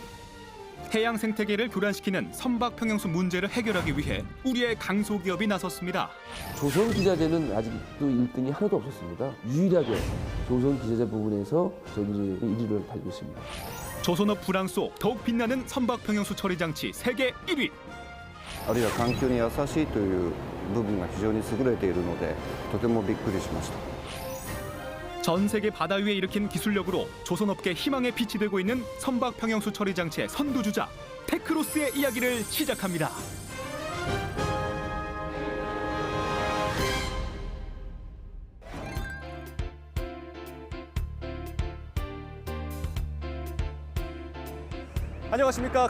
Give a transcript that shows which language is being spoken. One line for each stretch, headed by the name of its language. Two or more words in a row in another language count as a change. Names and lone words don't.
Korean: 해양 생태계를 교란시키는 선박 평형수 문제를 해결하기 위해 우리의 강소기업이 나섰습니다. 조선 기자재는 아직도 1등이 하나도 없었습니다. 유일하게 조선 기자재 부분에서 전지 1위를 달리고 있습니다. 조선업 불황 속 더욱 빛나는 선박 평형수 처리 장치 세계 1위.
Japanese: あるいは環境に優しいという部分が非常に優れているので、とてもびっくりしました。
Korean: 전 세계 바다 위에 일으킨 기술력으로 조선업계 희망의 빛이 되고 있는 선박 평형수 처리 장치의 선두주자 테크로스의 이야기를 시작합니다. 안녕하십니까.